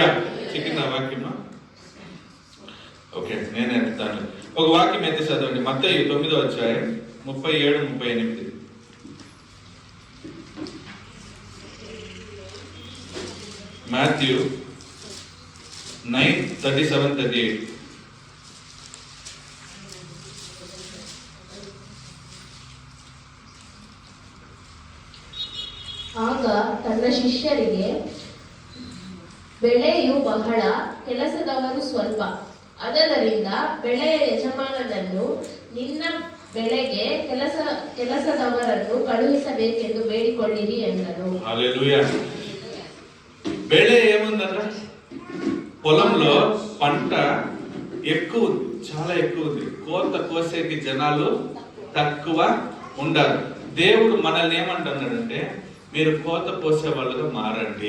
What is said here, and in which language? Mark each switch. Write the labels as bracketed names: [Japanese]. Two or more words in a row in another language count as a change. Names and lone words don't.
[Telugu] చిక్కిందా వాక్యమా? ఓకే, నేను ఎత్తుతాను. ఒక వాక్యం ఎత్తి చదవండి. మత్తయి 9వ అధ్యాయం 37-38. మాథ్యూ 9:37-38. [Kannada] ಆಗ ತನ್ನ ಶಿಷ್ಯರಿಗೆ, ಬೆಳೆಯು ಬಹಳ, ಕೆಲಸದವರು ಸ್ವಲ್ಪ. ಅದರಿಂದ ಬೆಳೆಯ ಯಜಮಾನನನ್ನು ನಿನ್ನ ಬೆಳೆಗೆ ಕೆಲಸದವರನ್ನು ಕಳುಹಿಸಬೇಕೆಂದು ಬೇಡಿಕೊಳ್ಳಿರಿ ಎಂದನು. [Telugu] హల్లెలూయా. ಬೆಳೆ ఏముందంట? పొలంలో పంట ఎక్కువ ఉంది, చాలా ఎక్కువ ఉంది. కోత కోసేకి జనాలు తక్కువ ఉండాలి. దేవుడు మనల్ని ఏమంటున్నాడంటే మీరు కోత కోసే వాళ్ళుగా మారండి.